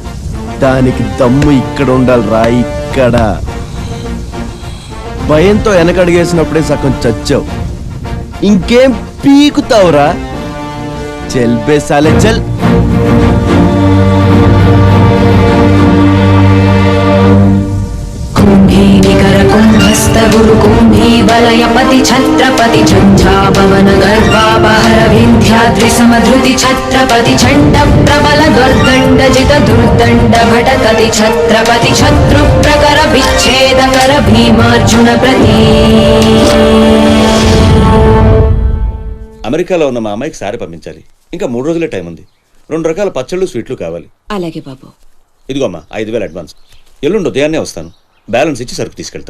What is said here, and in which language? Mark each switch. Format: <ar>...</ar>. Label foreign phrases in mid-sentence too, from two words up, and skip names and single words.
<te>దానికి దమ్ము ఇక్కడ ఉండాలిరా, ఇక్కడ. భయంతో వెనకడిగేసినప్పుడే సగం చచ్చావు. ఇంకేం పీకుతావురా?</te> <hi>चल बे साले चल.</hi> <sa>कुम्भीनिकरकुम्भस्थ गुरुकुम्भी वलयपति छत्रपति झञ्झापवन गर्वापहर विन्ध्याद्रि समधृति छत्रपति छण्ड प्रबल दुर्दण्डजित दुर्दण्ड भटकति छत्रपति शत्रुप्रकर विच्छेदकर भीमार्जुन प्रती.</sa> <te>అమెరికాలో ఉన్న మా అమ్మాయికి సారీ పంపించాలి. ఇంకా 3 రోజులే టైం ఉంది. 2 రకాల పచ్చళ్ళు, స్వీట్లు కావాలి. అలాగే బాబు. ఇదిగో అమ్మా 5,000 అడ్వాన్స్. ఎల్లుండి ఉదయాన్నే వస్తాను. బ్యాలెన్స్ ఇచ్చి సరుకు తీసుకెళ్తా.</te>